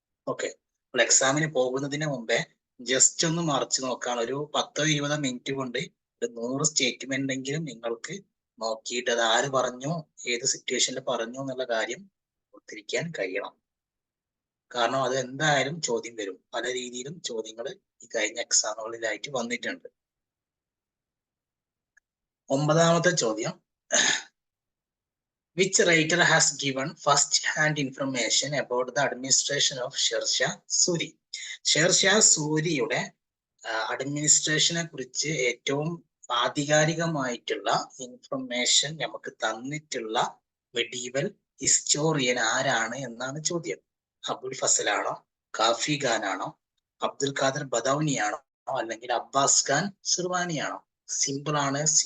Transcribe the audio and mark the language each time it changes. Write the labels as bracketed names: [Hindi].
[Malayalam] Okay, അപ്പോൾ എക്സാമിന് പോകുന്നതിന് മുമ്പേ ജസ്റ്റ് ഒന്ന് മറിച്ച് നോക്കാൻ ഒരു 10-20 മിനിറ്റ് കൊണ്ട് 100 സ്റ്റേറ്റ്മെന്റ് എങ്കിലും നിങ്ങൾക്ക് നോക്കിയിട്ട് അത് ആര് പറഞ്ഞു, ഏത് സിറ്റുവേഷനിൽ പറഞ്ഞു എന്നുള്ള കാര്യം ഓർത്തിരിക്കാൻ കഴിയണം. കാരണം അത് എന്തായാലും ചോദ്യം വരും. പല രീതിയിലും ചോദ്യങ്ങൾ ഈ കഴിഞ്ഞ എക്സാമുകളിലായിട്ട് വന്നിട്ടുണ്ട്. 9ാമത്തെ ചോദ്യം, [English] which writer has given first-hand information about the administration of Sher Shah Suri? [Malayalam] Sher Shah സൂരിയുടെ അഡ്മിനിസ്ട്രേഷനെ കുറിച്ച് ഏറ്റവും ആധികാരികമായിട്ടുള്ള ഇൻഫർമേഷൻ നമുക്ക് തന്നിട്ടുള്ള മെഡീവൽ ഹിസ്റ്റോറിയൻ ആരാണ് എന്നാണ് ചോദ്യം. അബുൽ ഫസലാണോ, കാഫി ഖാനാണോ, അബ്ദുൽ ഖാദർ ബദൌനിയാണോ, അല്ലെങ്കിൽ അബ്ബാസ് ഖാൻ സിർവാനിയാണോ? സിമ്പിൾ ആണ്.